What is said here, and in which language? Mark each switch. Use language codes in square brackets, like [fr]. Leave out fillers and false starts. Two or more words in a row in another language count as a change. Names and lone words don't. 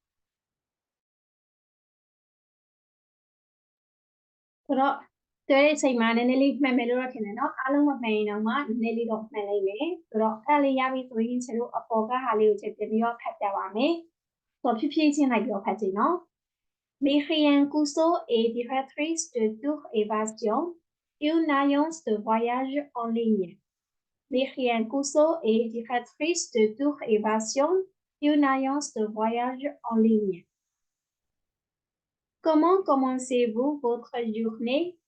[my] ဆိုတော့တွဲတဲ့အချိန်မှာနည်းနည်းလေးမှန်မယ်လို့တော့ထင်တယ်နော်အားလုံးမမှန်ရင်တော့မှနည်းနည်းလေးတော့မှန်နိုင်မယ်ဆိုတော့အဲ့လေးရပြီဆိုရင်ကျွန်တော်အပေါ်ကဟာလေးကိုချက်ပြပြီးတော့ဖတ်ပြပါမယ်ဆိုတော့ဖြည်းဖြည်းချင်းလိုက်ပြီးတော့ဖတ်ကြည့်နော် [fr] Myriam Cousso est directrice de Tour Évasion, une agence de voyage en ligne. Myriam Cousso est directrice de Tour Évasion, une agence de voyage en ligne. Comment commencez-vous votre journée?